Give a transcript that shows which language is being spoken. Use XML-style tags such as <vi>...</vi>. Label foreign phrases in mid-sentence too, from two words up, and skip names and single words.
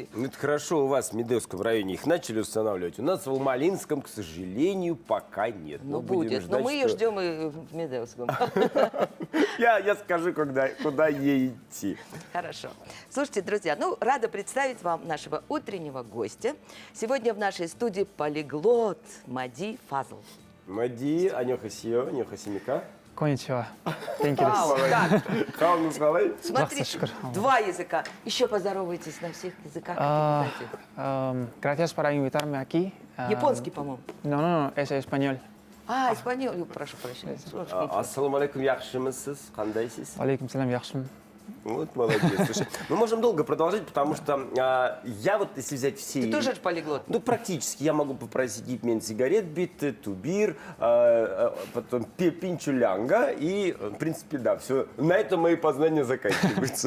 <ru>Ну, это хорошо, у вас в Медеевском районе их начали устанавливать. У нас в Алмалинском, к сожалению, пока нет. Ну, будем будет. ждать, Но мы ее ждем и в Медеевском. Я скажу, куда ей идти. Хорошо. Слушайте, друзья, рада представить вам нашего утреннего гостя. Сегодня в нашей студии полиглот Мади Фазл.</ru> <ko>Мади, 안녕하세요, 안녕하십니까.</ko> <ja>Коничева.</ja> <en>Thank you.</en> <ru>Так, Хауну салай. смотри, два языка. Еще поздоровайтесь на всех языках.</ru> <es>Gracias por invitarme aquí.</es> <ru>Японский, по-моему.</ru> <es>No, es español.</es> <ru>Испаньол. Прошу прощения.</ru> <uz>Ассаламу алейкум, яхшимысыз, кандайсыз. Алейкум салам, яхшим.</uz> <ru>Вот молодец. Слушай, мы можем долго продолжать, потому что я вот, если взять все... Ты тоже полиглот? Ну, практически. Я могу попросить гипмен сигарет, бит, тубир, потом пинчулянга, и, в принципе, да, все. На этом мои познания заканчиваются.</ru>